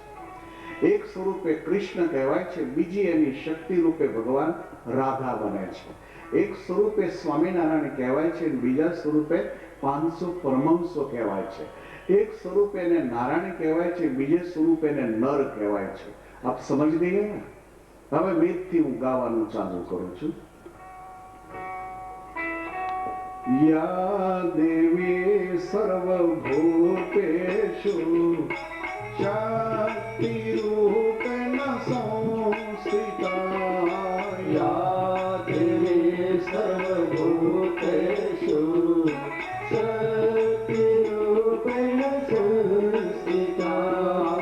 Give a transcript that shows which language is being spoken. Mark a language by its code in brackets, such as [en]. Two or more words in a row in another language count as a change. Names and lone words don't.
[gu] એક સ્વરૂપે કૃષ્ણ કહેવાય છે, બીજી એની શક્તિ રૂપે ભગવાન રાધા બને છે. એક સ્વરૂપે સ્વામિનારાયણ કહેવાય છે, બીજા સ્વરૂપે 500 પરમહંસો કહેવાય છે. એક સ્વરૂપે એને નારાયણ કહેવાય છે, બીજે સ્વરૂપે એને નર કહેવાય છે. [hi] आप समझ नहीं गए? [gu] હવે વેદથી હું ગાવાનું ચાલુ કરું છું. [sa] या देवी सर्वभूतेषु शक्तिरूपेण संस्थिता, या देवी सर्वभूतेषु शक्तिरूपेण संस्थिता,